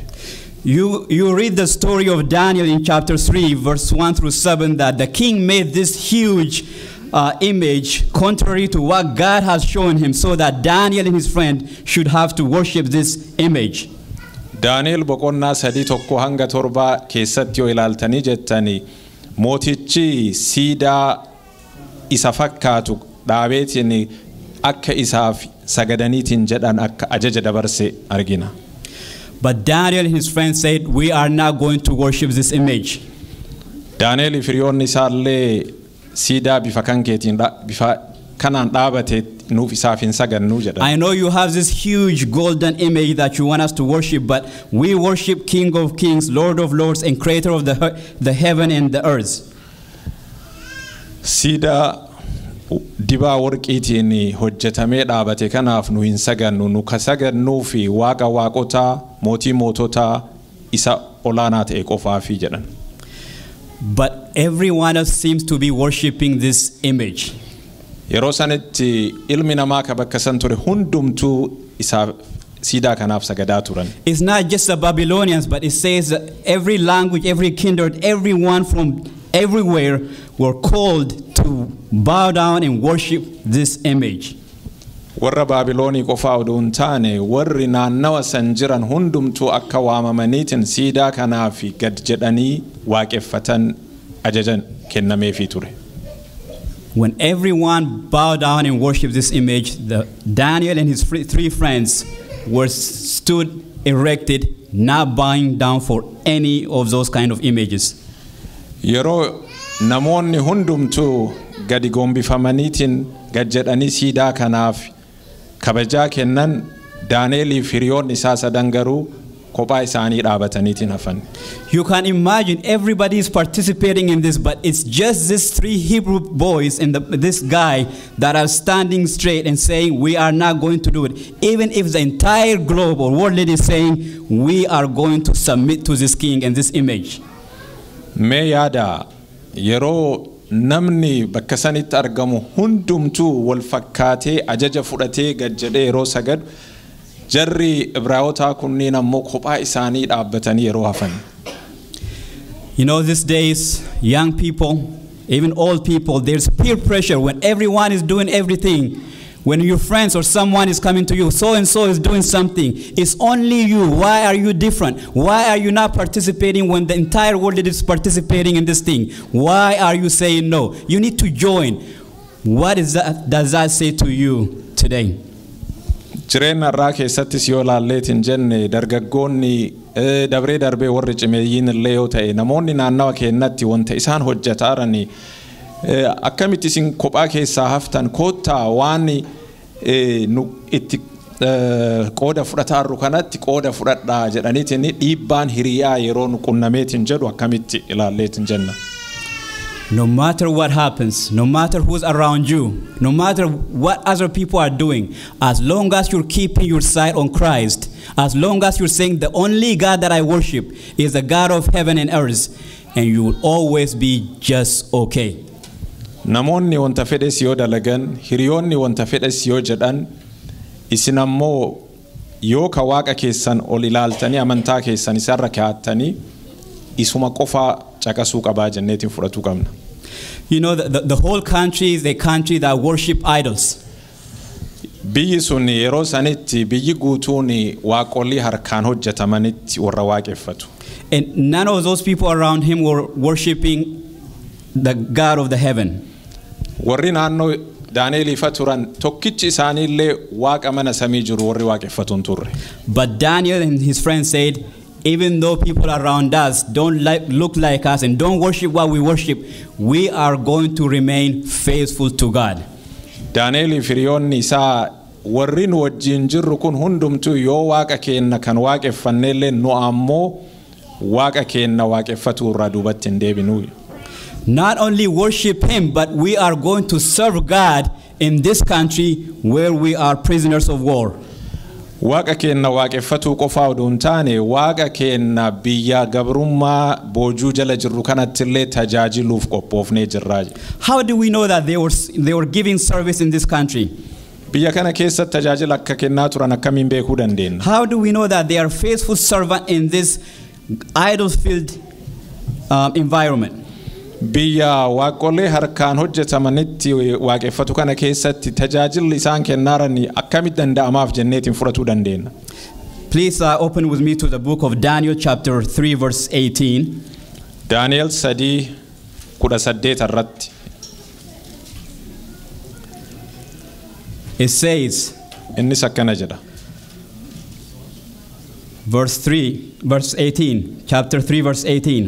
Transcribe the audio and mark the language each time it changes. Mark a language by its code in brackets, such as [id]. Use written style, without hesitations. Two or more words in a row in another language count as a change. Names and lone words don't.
[en] You read the story of Daniel in chapter 3 verse 1 through 7 that the king made this huge image contrary to what God has shown him, so that Daniel and his friend should have to worship this image. [om] Daniel boqonnaa 3:1-7 keessatti yoo ilaaltanii jettanii mootichi siidaa isa fakkaatu dhaabeetiin akka isaaf sagadaniitiin jedhan akka ajaja dabarse argina. [en] But Daniel and his friends said, we are not going to worship this image. [om] Daniel firiyoonni isaallee siidaa bifa kankeetiin bifa kanaan dhaabate nuuf isaaf hin sagannu jedhan. [en] I know you have this huge golden image that you want us to worship, but we worship King of Kings, Lord of Lords, and Creator of the heaven and the earth. [om] Siidaa dibaa warqiitiin hojjetamee dhaabate kanaaf nu hin sagannu, nu ka sagannuu fi waaqa waaqotaa mootii moototaa isa olaanaa ta'e qofaafi jedhan. [en] But everyone else seems to be worshiping this image. [om] Yeroo sanitti ilmi namaa ka bakka san ture hundumtuu isa siidaa kanaaf sagadaa turan. [en] It's not just the Babylonians, but it says that every language, every kindred, everyone from everywhere were called to bow down and worship this image. [om] Warra Baabiloonii qofaa oduu hin taane warri naannawa san jiran hundumtuu akka waamamaniitiin siidaa kanaaf gad jedhanii waaqeffatan ajajan kennameefii ture. [en] When everyone bowed down and worshipped this image, Daniel and his three friends were stood erected, not bowing down for any of those kind of images. Yeroo namoonni hundumtuu gadi gombifamaniitiin gad jedhanii siidaa kanaaf kabajaa kennan, Daniel firiyoonni isaa sadan garuu kophaa isaanii dhaabataniitiin hafan. You can imagine everybody is participating in this, but it's just these three Hebrew boys and this guy that are standing straight and saying, we are not going to do it. Even if the entire globe or world is saying, we are going to submit to this king and this image. [om] Mee yaada yeroo namni bakka sanitti argamu hundumtuu wal fakkaatee ajaja fudhatee gad jedhee yeroo sagadu, jarri Ibraayota kunniin ammoo kophaa isaanii dhaabbatanii yeroo hafan. [en] You know, these days, young people, even old people, there's peer pressure when everyone is doing everything. When your friends or someone is coming to you, so and so is doing something, it's only you. Why are you different? Why are you not participating when the entire world is participating in this thing? Why are you saying no? You need to join. What does that say to you today? [om] Jireenya irraa keessattis yoo laalleetiin jenne dargaggoonni dabree darbee warri cimeeyyiin illee yoo ta'e namoonni naannawa keenyatti wanta isaan hojjetaarani akkamitti isin kophaa keessaa haftan koottaa waan nu itti qooda fudhataarru kanatti qooda fudhadhaa jedhaniitiin dhiibbaan hiriyaa yeroo nu qunnameetiin jedhu akkamitti ilaalleetiin jenna. [en] No matter what happens, no matter who's around you, no matter what other people are doing, as long as you're keeping your sight on Christ, as long as you're saying the only God that I worship is the God of heaven and earth, and you will always be just okay. [om] Namoonni wanta fedhes yoo dalagan, hiriyoonni wanta fedhes yoo jedhan, isin ammoo yoo ka Waaqa keessan ol ilaaltanii amantaa keessan isarra kaa'attanii isuma qofa caqasuu qabaa jenneetiin fudhachuu qabna. [en] You know, the whole country is a country that worship idols. [om] Biyyi sun yeroo sanitti biyyi guutuun waaqolii harkaan hojjetamanitti warra waaqeffatu. [en] And none of those people around him were worshiping the God of the heaven. [om] Warri naannoo Daani'eliifa turan tokkichi isaaniillee waaqa mana samii jiru warri waaqeffatuun turre. [en] But Daniel and his friends said, even though people around us don't look like us and don't worship what we worship, we are going to remain faithful to God. [om] Daani'elii firiyoonni isaa warri nu wajjin jirru kun hundumtuu yoo waaqa keenna kan waaqeffannellee nu ammoo waaqa keenna waaqeffatu irraa duubatti hin deebinu. [en] Not only worship him, but we are going to serve God in this country where we are prisoners of war. [om] Waaqa keenna waaqeffatu qofaa odoo hin taane waaqa keenna biyya gabrummaa boojuu jala jirru kanatti illee tajaajiluuf qophoofnee jirra. [en] How do we know that they were giving service in this country? [om] Biyya kana keessatti tajaajila akka kennaa turan akkamiin beekuu dandeenya? [en] How do we know that they are faithful servant in this idol-filled environment? [om] Biyya waaqolee harkaan hojjetamanitti waaqeffatu kana keessatti tajaajilli isaan kennaarani akkamitti danda'amaaf jenneetiin fudhachuu dandeenya. [en] Please open with me to the book of Daniel chapter 3 verse 18. [om] Daniel 3:18 irratti. [en] It says, [om] innis akkana jedha. [en] Verse 18, chapter 3, verse 18.